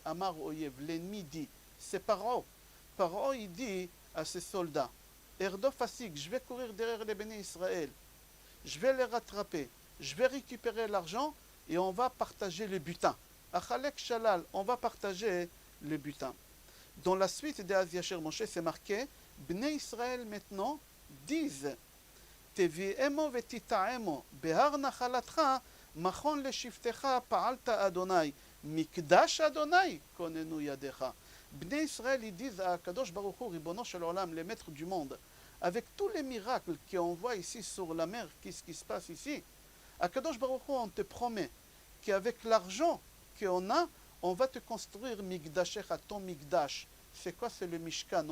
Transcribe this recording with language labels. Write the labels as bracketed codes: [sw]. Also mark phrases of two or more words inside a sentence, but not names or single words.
[he] אמר אויב, [fr] l'ennemi dit, c'est Paro. Paro, il dit à ses soldats, [he] ארדוף אשיג, [fr] je vais courir derrière les Béné Israël, je vais les rattraper, je vais récupérer l'argent et on va partager le butin. [he] אחלק שלל, [fr] on va partager le butin. Dans la suite de Az Yasher Moshe, c'est marqué, Bnei Israël maintenant disent, [he] תביאמו ותטעמו בהר נחלתך מכון לשבתך פעלת אדני מקדש אדני כוננו ידיך. [fr] Bnei Israël, ils disent à [he] קדוש ברוך הוא, רבונו של עולם, [fr] le maître du monde, avec tous les miracles qu'on voit ici sur la mer, qu'est-ce qui se passe ici, à [he] קדוש ברוך הוא, [fr] on te promet qu'avec l'argent qu'on a, on va te construire Migdashecha, ton Migdash. C'est quoi? C'est le Mishkan.